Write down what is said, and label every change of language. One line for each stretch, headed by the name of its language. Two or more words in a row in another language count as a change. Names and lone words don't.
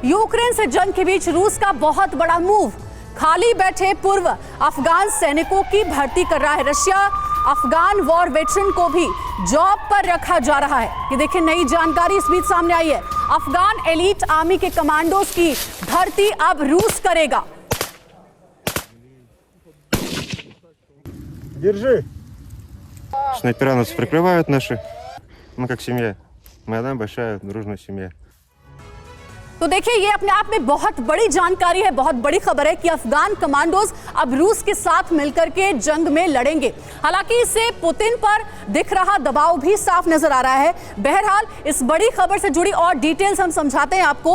Hindi: यूक्रेन से जंग के बीच रूस का बहुत बड़ा मूव। खाली बैठे पूर्व अफगान सैनिकों की भर्ती कर रहा है रशिया। अफगान
English: war veteran
Hindi: को भी जॉब पर रखा जा रहा है। ये देखिए नई जानकारी इस बीच सामने आई है। अफगान
English: elite army
Hindi: के कमांडोज की भर्ती अब रूस करेगा।
Russian: Держи. Снайпера нас прикрывают наши. Мы как семья. Мы одна большая дружная семья.
Hindi: तो देखिए ये अपने आप में बहुत बड़ी जानकारी है, बहुत बड़ी खबर है कि अफगान कमांडोज अब रूस के साथ मिलकर के जंग में लड़ेंगे। हालांकि इससे पुतिन पर दिख रहा दबाव भी साफ नजर आ रहा है। बहरहाल इस बड़ी खबर से जुड़ी और डिटेल्स हम समझाते हैं आपको।